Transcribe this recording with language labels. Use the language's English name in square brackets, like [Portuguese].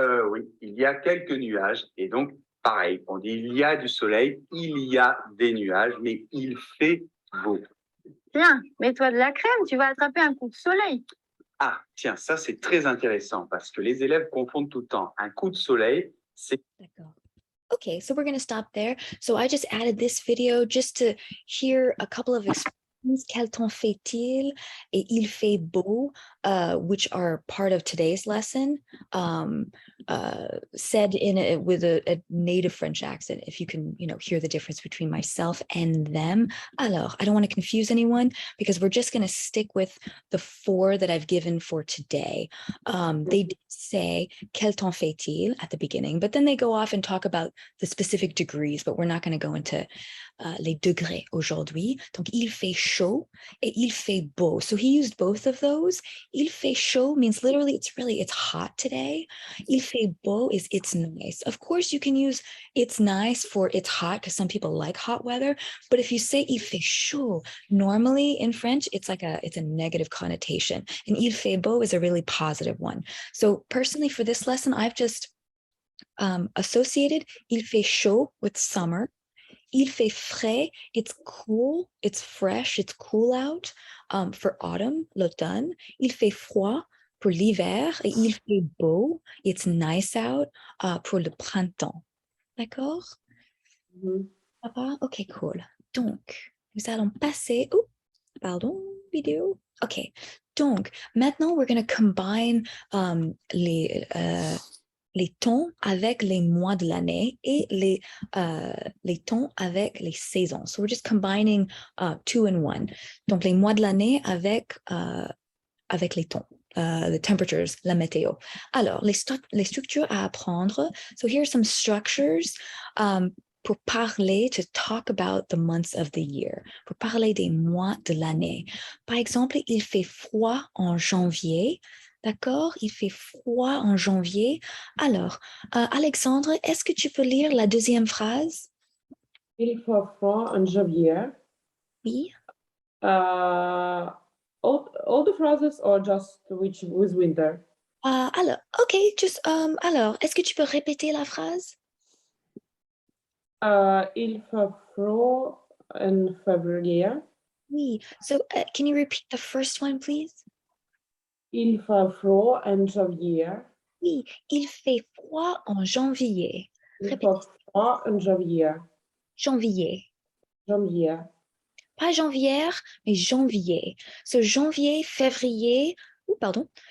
[French] Oui, il y a quelques nuages et donc pareil, on dit il y a du soleil, il y a des nuages, mais il fait beau. Tiens, mets-toi de la crème, tu vas attraper un coup de soleil. Ah, tiens, ça c'est très intéressant parce que les élèves confondent tout le temps. Un coup de soleil, c'est... D'accord. [English] Okay, so we're going to stop there. So I just added this video just to hear a couple of expressions. [French] Quel temps fait-il? Et il fait beau, [English] which are part of today's lesson, said with a native French accent, if you can, hear the difference between myself and them. Alors, I don't want to confuse anyone because we're just going to stick with the 4 that I've given for today. They did say quel temps fait-il at the beginning, but then they go off and talk about the specific degrees, but we're not going to go into les degrés aujourd'hui. [French] Donc, il fait chaud et il fait beau. [English] So he used both of those. Il fait chaud means literally it's hot today. Il fait beau is it's nice. Of course, you can use it's nice for it's hot because some people like hot weather. But if you say il fait chaud, normally in French, it's a negative connotation. And il fait beau is a really positive one. So personally for this lesson, I've just associated il fait chaud with summer. Il fait frais, it's cool, it's fresh, it's cool out for autumn, l'automne. [French] Il fait froid pour l'hiver et il fait beau, [English] it's nice out [French] pour le printemps. D'accord? Papa? Ok, cool. Donc, nous allons passer... Oh, pardon, vidéo. Ok. Donc, maintenant, [English] we're going to combine [French] les temps avec les mois de l'année et les temps avec les saisons. [English] So we're just combining 2 in 1. [French] Donc, les mois de l'année avec les temps, [English] the temperatures, [French] la météo. Alors, les structures à apprendre. [English] So here are some structures pour parler, to talk about the months of the year, pour parler des mois de l'année. [French] Par exemple, il fait froid en janvier. D'accord? Il fait froid en janvier. Alors, Alexandre, est-ce que tu peux lire la deuxième phrase? Il fait froid en janvier. Oui. [English] All the phrases or just which with winter? [French] Alors, ok, alors, est-ce que tu peux répéter la phrase? Il fait froid en février. Oui. [English] So, can you repeat the first one, please? [French] Il fait froid en janvier. Oui, il fait froid en janvier. Il Répétez. fait froid en janvier. Janvier. Janvier. Pas janvière, mais janvier. So janvier, février, oh, pardon.